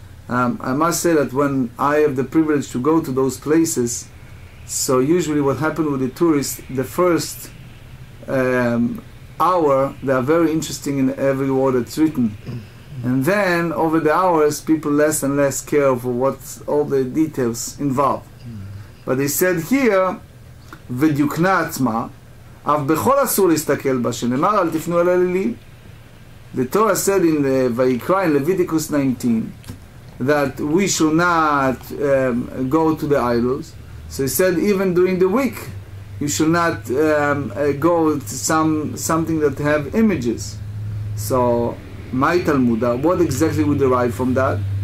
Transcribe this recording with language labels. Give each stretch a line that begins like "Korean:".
English: I must say that when I have the privilege to go to those places, so usually what happened with the tourists, the first hour, they are very interesting in every word that's written. And then over the hours, people less and less care for what all the details involved. But they said here,
Hebrew: V'dyukna atzma, אף בכל אסור להסתכל בה, שנאמר אל תפנו אל אלילים.
English: The Torah said in Vayikra in Leviticus 19 that we should not go to the idols. So he said even during the week you should not go to something that have images. So my Talmud, what exactly we derive from that?